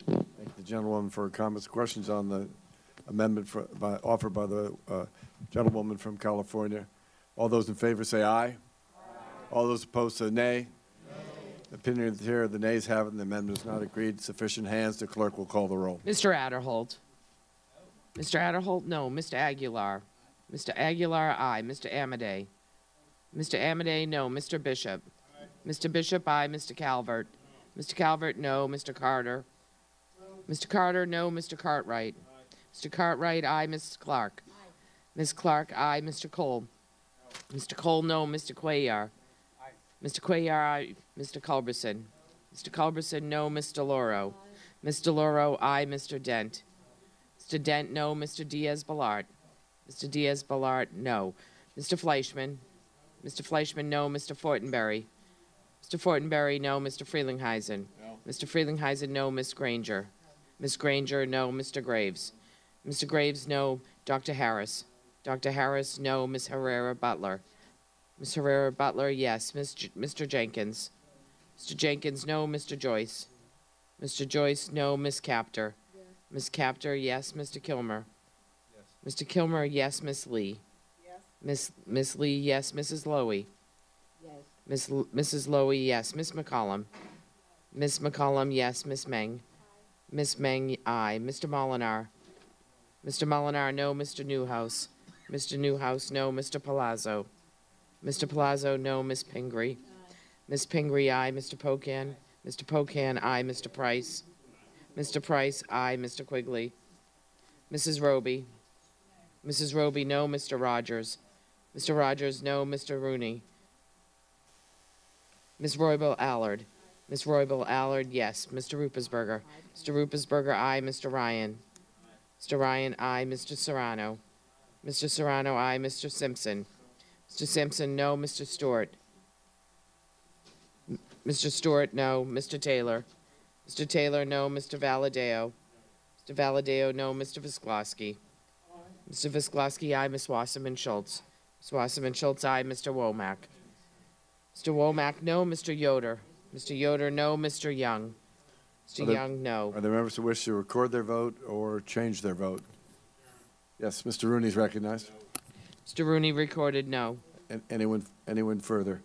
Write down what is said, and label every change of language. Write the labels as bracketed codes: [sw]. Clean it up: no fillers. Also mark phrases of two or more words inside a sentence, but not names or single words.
[en] Thank the gentlewoman for her comments. Questions on the amendment offered by the gentlewoman from California? All those in favor say aye. Aye. All those opposed say nay. The opinion of the chair, the nays have it, and the amendment is not agreed. Sufficient hands. The clerk will call the roll. Mr. Adderholt. Mr. Adderholt, no. Mr. Aguilar. Mr. Aguilar, aye. Mr. Amadei. Mr. Amadei, no. Mr. Bishop. Mr. Bishop, aye. Mr. Calvert. Mr. Calvert, no. Mr. Carter. Mr. Carter, no. Mr. Cartwright. Mr. Cartwright, aye. Ms. Clark. Ms. Clark, aye. Mr. Cole. Mr. Cole, no. Mr. Cuellar. Mr. Cuellar, aye. Mr. Culberson. Mr. Culberson, no. Ms. DeLauro. Ms. DeLauro, aye. Mr. Dent. Mr. Dent, no. Mr. Diaz-Balart. Mr. Diaz-Balart, no. Mr. Fleischman. Mr. Fleischman, no. Mr. Fortenberry. Mr. Fortenberry, no. Mr. Frelinghuysen. No. Mr. Frelinghuysen, no. Ms. Granger. Ms. Granger, no. Mr. Graves. Mr. Graves, no. Dr. Harris. Dr. Harris, no. Ms. Herrera Butler. Ms. Herrera Butler, yes. Mr. Jenkins. Mr. Jenkins, no. Mr. Joyce. Mr. Joyce, no. Ms. Capter. Yes. Ms. Capter, yes. Mr. Kilmer. Yes. Mr. Kilmer, yes. Ms. Lee. Yes. Miss Lee, yes. Mrs. Lowy. Yes. Mrs. Lowy, yes. Miss McCollum. Miss McCollum, yes. Miss Meng. Miss Meng, aye. Mr. Molinar. Mr. Molinar, no. Mr. Newhouse. Mr. Newhouse, no. Mr. Palazzo. Mr. Palazzo, no. Miss Pingree. Miss Pingree, aye. Mr. Pocan. Mr. Pocan, aye. Mr. Price. Mr. Price, aye. Mr. Quigley. Mrs. Roby. Mrs. Roby, no. Mr. Rogers. Mr. Rogers, no. Mr. Rooney. Ms. Roybal Allard. Ms. Roybal Allard, yes. Mr. Ruppersberger. Mr. Ruppersberger, aye. Mr. Ryan. Mr. Ryan, aye. Mr. Serrano. Mr. Serrano, aye. Mr. Simpson. Mr. Simpson, no. Mr. Stewart. Mr. Stewart, no. Mr. Taylor. Mr. Taylor, no. Mr. Valadeo. Mr. Valadeo, no. Mr. Visklosky. Mr. Visklosky, aye. Ms. Wasserman Schultz. Ms. Wasserman Schultz, aye. Mr. Womack. Mr. Womack, no. Mr. Yoder. Mr. Yoder, no. Mr. Young. Mr. Young, no. Are there members who wish to record their vote or change their vote? Yes, Mr. Rooney is recognized. Mr. Rooney recorded no. And anyone further?